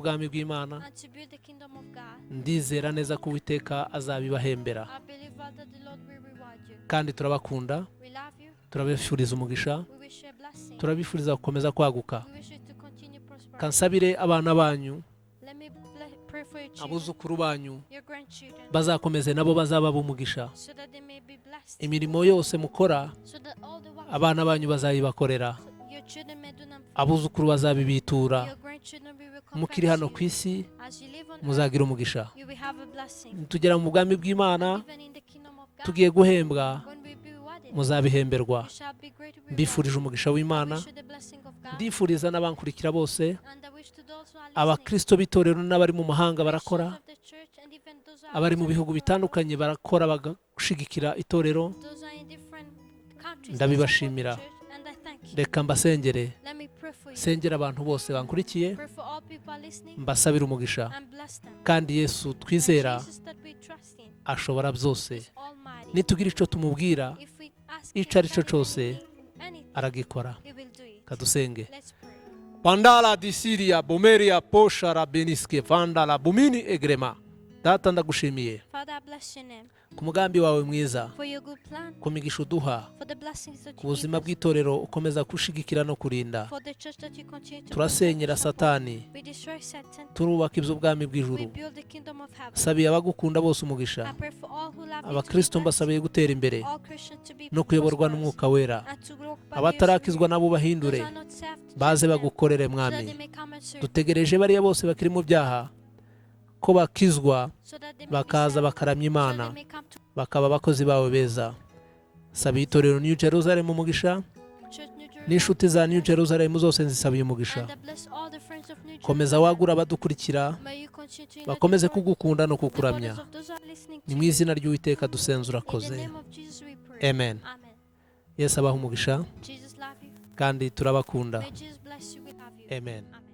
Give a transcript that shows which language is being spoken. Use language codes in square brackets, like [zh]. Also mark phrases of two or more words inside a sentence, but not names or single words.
[rw] ry'ubwami bw'Imana. [en] and to build the kingdom of God. [rw] Ndizera neza ko Uwiteka azabibahembera, [en] I believe well that the Lord will reward you. [rw] kandi turabakunda, [en] We love you. [rw] turabifuriza umugisha, [en] We wish you a blessing. [rw] turabifuriza gukomeza kwaguka. [en] We wish you to continue prospering. [rw] Kansabire abana banyu, [en] Let me pray for your children, [rw] abuzukuru banyu, [en] your grandchildren, [rw] bazakomeze nabo bazaba b'umugisha. [en] so that they may be blessed, [rw] Imirimo yose mukora, [en] so that all the work [rw] abana banyu bazayibakorera, [en] your children may do them for [rw] abuzukuru bazabibitura. [en] your grandchildren will [rw] Mukiri [en] recompense [rw] hano ku [en] you. [rw] isi, [en] As you live on earth, [rw] muzagira umugisha. [en] you will have a blessing. [rw] Tugera mu bwami bw'Imana, [en] Even in the kingdom of God, [rw] tugiye guhembwa, [en] when we be rewarded, [rw] muzabihemberwa. [en] you shall be greatly [rw] Mbifurije [en] rewarded. [rw] umugisha [en] I [rw] w'Imana, [en] wish you the blessing of God, [rw] ndifuriza n'abankurikira bose, [en] and I wish to those who are listening, [rw] abakristo b'itorero n'abari mu mahanga [en] Christians [rw] barakora, [en] of the church, and even those who are [rw] abari mu [en] outside [rw] bihugu [en] the world, [rw] bitandukanye barakora bagashigikira itorero. [en] those are in different countries, [rw] Ndabibashimira. [en] that support the church, and I thank you. [rw] Reka mbasengere, [en] Let me pray for you. [rw] sengera abantu bose bankurikiye, [en] Pray for all people are listening, [rw] mbasabire umugisha. [en] and bless them. [rw] Kandi Yesu [en] And [rw] twizera [en] Jesus that we trust in [rw] ashobora byose. [en] is almighty. [rw] Nitugira icyo tumubwira, [en] If we ask [rw] icyo [en] him [rw] ari cyo cyose, [en] anything, [rw] aragikora. [en] he will do it. [rw] Kadusenge. [en] Let's pray. Pandala disiria bomeria poshara beniske vandala bumini egrema. [rw] Data ndagushimiye [en] Father, I bless your name [rw] ku mugambi wawe mwiza, [en] for your good plan, [rw] ku migisha uduha, [en] for the blessings that [rw] ku [en] you give [rw] buzima [en] us, [rw] bw'itorero ukomeza kushigikira no kurinda. [en] for the church that you continue to [rw] Turasenyera [en] protect and support. [rw] Satani, [en] We destroy Satan. [rw] turubaka iby'ubwami [en] We [rw] bw'ijuru. [en] build the kingdom of heaven. [rw] Sabiye abagukunda bose umugisha, [en] I pray for all who love you to be [rw] abakristo [en] blessed, [rw] mbasabiye gutera imbere [en] all Christians to be [rw] no kuyoborwa [en] prosperous, [rw] n'umwuka wera. [en] and to walk by your [rw] Abatarakizwa [en] spirit. [rw] nabo bahindure, [en] Those who are not saved, [rw] baze [en] change them, [rw] bagukorere [en] so that [rw] mwami. [en] they may come and serve, [rw] Dutegereje bariya bose bakiri mu byaha ko bakizwa, [en] so that they may be [rw] bakaza [en] saved, [rw] bakaramya [en] so [rw] Imana, [en] they may come to [rw] bakaba abakozi bawe beza. Sabiye itorero New Jerusalem umugisha, [en] church New Jerusalem, [rw] n'inshuti za New Jerusalem zose nzisabiye umugisha. [en] and I bless all the friends of New [rw] Komeza [en] Jerusalem. [rw] wagura abadukurikira, [en] May you continue to unite [rw] bakomeze [en] your word, [rw] kugukunda no [en] the borders [rw] kukuramya. [en] of those who are listening [rw] Ni [en] to [rw] mu [en] you. [rw] izina ry'Uwiteka dusenze [en] In the [rw] urakoze. [en] name of Jesus we pray. [rw] Amen. [en] Amen. [rw] Yesu abaha umugisha, [en] Jesus love you. [rw] kandi turabakunda. [en] May Jesus bless you. We love you. [rw] Amen. [en] Amen.